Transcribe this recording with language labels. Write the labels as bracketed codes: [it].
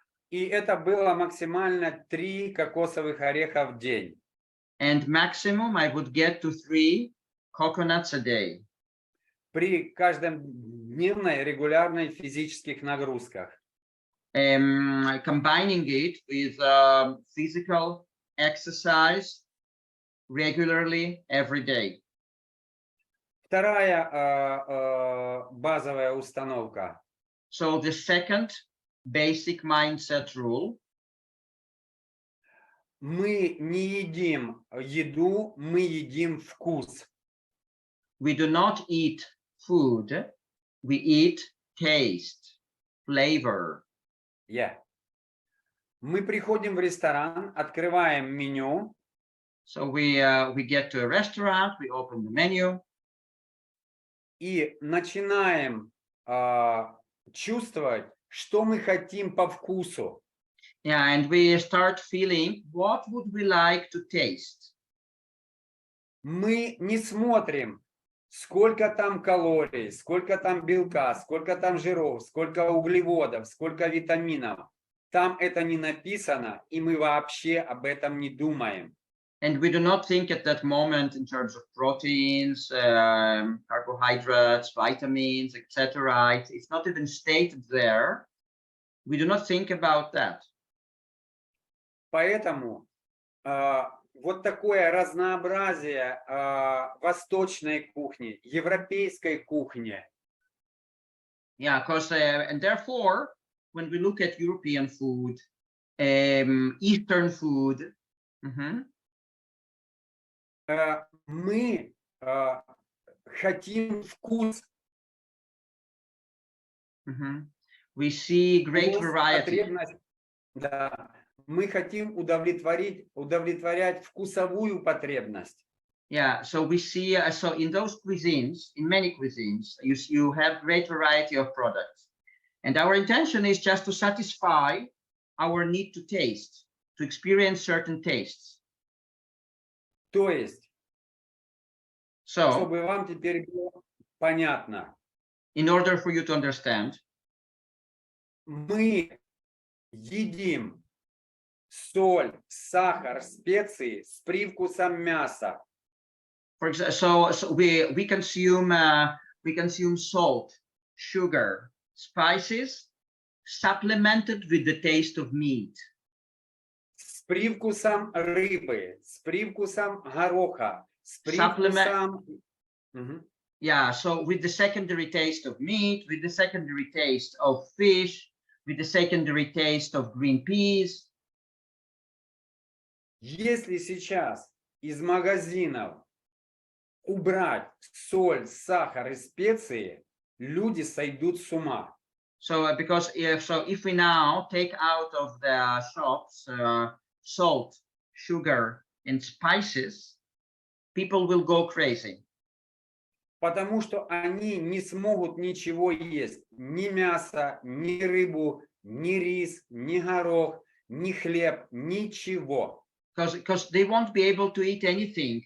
[ru] И это было максимально 3 кокосовых ореха в день. [en] And maximum I would get to 3 coconuts a day. [ru] При каждодневной регулярной физических нагрузках. [en] Combining it with physical exercise regularly every day. [ru] Вторая базовая установка. [en] So the second basic mindset rule: [ru] мы не едим еду, мы едим вкус. [en] we do not eat food, we eat taste, flavor. Yeah. [ru] Мы приходим в ресторан, открываем меню. [en] So we get to a restaurant, we open the menu, [ru] и начинаем чувствовать, что мы хотим по вкусу. [en] yeah, and we start feeling what would we like to taste. [ru] Мы не смотрим, сколько там калорий, сколько там белка, сколько там жиров, сколько углеводов, сколько витаминов. Там это не написано, и мы вообще об этом не думаем. [en] And we do not think at that moment in terms of proteins, carbohydrates, vitamins, etc. It's not even stated there. We do not think about that. [ru] Поэтому вот такое разнообразие восточной кухни, европейской кухни. [en] Yeah, because and therefore, when we look at European food, Eastern food, [ru] мы хотим вкус. [en] We see great variety. [ru] Да, мы хотим удовлетворять вкусовую потребность. [en] Yeah, so we see, so in those cuisines, in many cuisines, you have great variety of products. And our intention is just to satisfy our need to taste, to experience certain tastes. [ru] То есть, [en] So, [ru] чтобы вам теперь было понятно, [en] in order for you to understand, [ru] мы едим соль, сахар, специи с привкусом мяса. [en] for example, so we consume salt, sugar, spices, supplemented with the taste of meat. [ru] С привкусом рыбы, с привкусом гороха, с привкусом... [en] Yeah, so with the secondary taste of meat, with the secondary taste of fish, with the secondary taste of green peas. [ru] Если сейчас из магазинов убрать соль, сахар и специи, люди сойдут с ума. [en] So because if we now take out of the shops salt, sugar, and spices, people will go crazy. [ru] Потому что они не смогут ничего есть. Ни мясо, ни рыбу, ни рис, ни горох, ни хлеб, ничего. [en] Because they won't be able to eat anything.